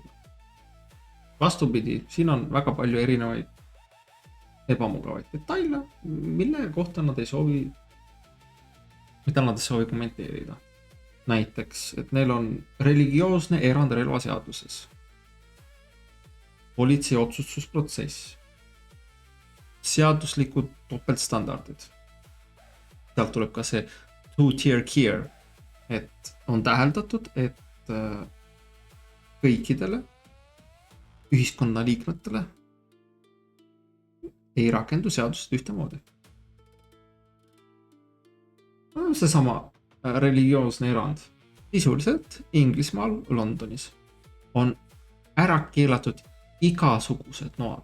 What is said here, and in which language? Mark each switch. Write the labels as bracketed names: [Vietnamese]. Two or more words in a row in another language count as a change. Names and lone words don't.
[Estonian] Vastupidi, siin on väga palju erinevaid ebamugavaid detaile, mille kohta nad ei soovi kommenteerida. Näiteks, et neil on religioosne erand relvaseaduses, politsei otsustusprotsess, seaduslikud topeltstandardid. Sealt tuleb ka see [English] two-tier care, [Estonian] et on täheldatud, et kõikidele ühiskonna liikmetele ei rakendu seadused ühtemoodi. Seesama religioosne erand sisuliselt Inglismaal Londonis on ära keelatud igasugused noad.